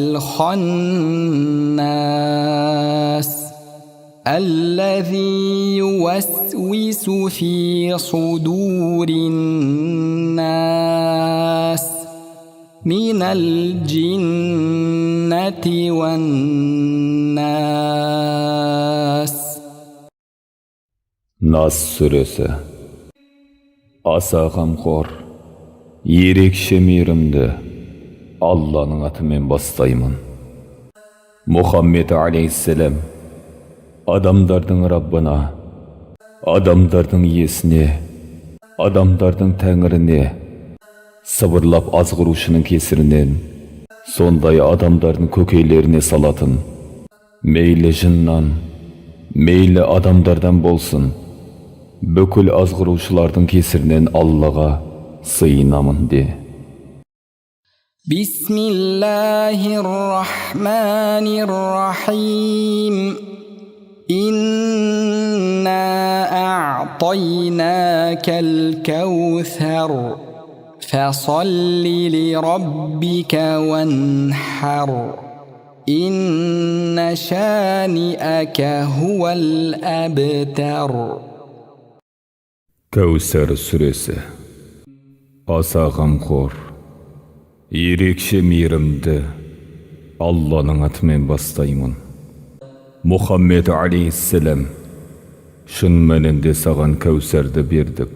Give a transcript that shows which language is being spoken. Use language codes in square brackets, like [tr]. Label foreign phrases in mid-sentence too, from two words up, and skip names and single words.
[ar] الخناس الذي يوسوس في صدور الناس من الجنة والناس. [kk] Нас сүресі. Аса қамқор, ерекше мейірімді Алланың атымен бастаймын. Мұхаммед алейхиссалам, адамдардың Раббына, адамдардың иесіне, адамдардың тәңіріне, сыбырлап азғырушының кесірінен, сондай адамдардың көкейлеріне салатын, мейлі жыннан, мейлі адамдардан болсын, бүкіл азғырушылардың кесірінен Аллаға сыйынамын де. [ar] بسم الله الرحمن الرحيم إنا أعطيناك الكوثر فصل لربك وانحر إن شانئك هو الأبتر. [kk] Кәусар сүресі. Аса қамқор, ерекше мейірімді Алланың атымен бастаймын. Мұхаммед алейхиссалам, шын мәнінде саған Кәусарды бердік.